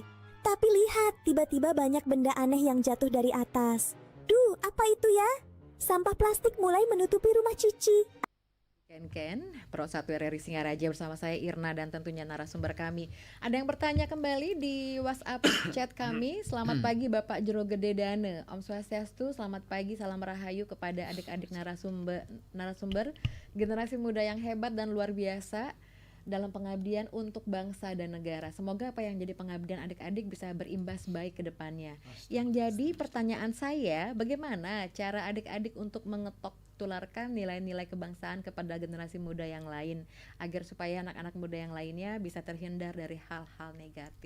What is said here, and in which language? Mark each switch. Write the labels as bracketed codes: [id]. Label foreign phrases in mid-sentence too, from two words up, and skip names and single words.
[id] Tapi lihat, tiba-tiba banyak benda aneh yang jatuh dari atas. Duh, apa itu ya? Sampah plastik mulai menutupi rumah Cici. Ken, Pro 1 RRI Singaraja bersama saya Irna dan tentunya narasumber kami. Ada yang bertanya kembali di WhatsApp chat kami. Selamat pagi Bapak Jero Gede Dane. [sa] ॐ स्वस्त्यस्तु, [id] selamat pagi, salam rahayu kepada adik-adik narasumber generasi muda yang hebat dan luar biasa dalam pengabdian untuk bangsa dan negara. Semoga apa yang jadi pengabdian adik-adik bisa berimbas baik ke depannya. Yang jadi pertanyaan saya, bagaimana cara adik-adik untuk mengetok tularkan nilai-nilai kebangsaan kepada generasi muda yang lain agar supaya anak-anak muda yang lainnya bisa terhindar dari hal-hal negatif.